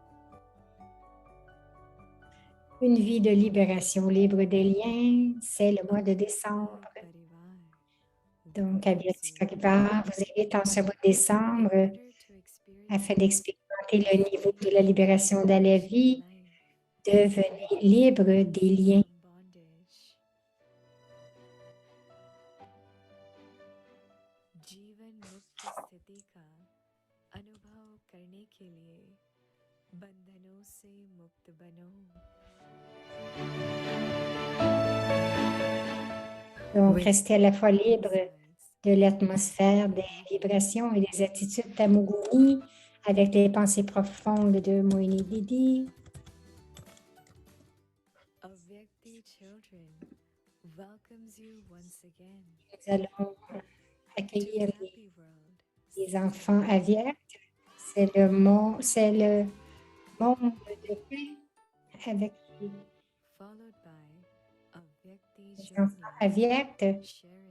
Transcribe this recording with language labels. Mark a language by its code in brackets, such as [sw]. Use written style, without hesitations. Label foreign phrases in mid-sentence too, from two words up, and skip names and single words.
[fr] Une vie de libération libre des liens, c'est le mois de décembre. Donc, Avyakti Parivar vous invite en ce mois de décembre afin d'expérimenter le niveau de la libération dans la vie. Devenez libre des liens. [hi] जीवन मुक्त स्थिति का अनुभव करने के लिए बंधनों से मुक्त बनो. [fr] Donc, restez à la fois libre de l'atmosphère, des vibrations et des attitudes Tamoguni avec les pensées profondes de Moini Didi. [en] Avyakti children welcomes you once again [fr] Nous allons [en] to [fr] accueillir [en] Happy World. [fr] les enfants aviaques. C'est le monde de paix avec [en] Followed by Avyakti [fr] les [en] journey, [fr] enfants aviaques. [en] sharing